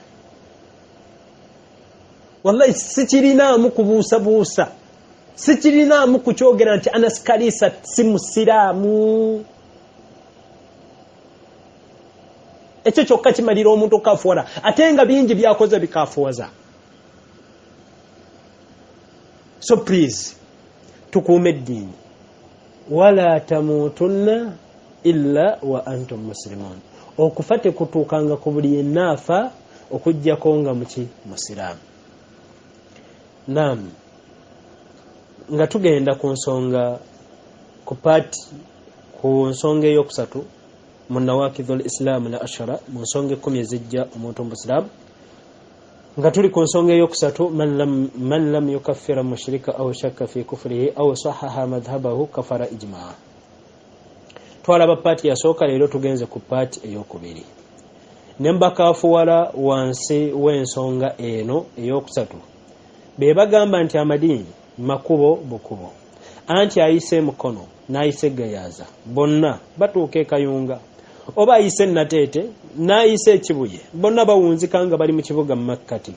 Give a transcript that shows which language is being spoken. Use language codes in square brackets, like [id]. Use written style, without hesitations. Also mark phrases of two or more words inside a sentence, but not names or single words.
[lg] Wallahi sikirinaamu kubuusabuusa, sikirinaamu kukyogera nti Anas Kalisa si musiraamu. Ekyo kyokka kimalira omuntu okafuwala, ate nga bingi byakoze bikafuwaza. [en] So please, [lg] tukuume eddiini. [ar] ولا تموتن إلا وأنتم مسلمون. [lg] Okufa tekutuukanga ku buli yenaafa okujjako nga muki musiraamu. Naam, nga tugenda ku nsonga ku nsonga eyokusatu mu [ar] نواقض الإسلام العشرة, [lg] mu nsonga 10 ezijja omuntu omusiraamu. Nga tuli ku nsonga eyokusatu, [ar] من لم يكفر مشركا أو شك في كفره أو صحح مذهبه كفر إجماعا. [lg] Twalaba paati yasooka, leero tugenze ku paati eyokubiri. Nembakaafuwala wansi w'ensonga eno eyokusatu be bagamba nti amadiini makubo bukubo, anti ayise mukono n'ayise gayaza bonna batuuka e Kayunga, oba ayise Nateete n'ayise Kibuye, bonna bawunzika nga bali mu kibuga mu makkati.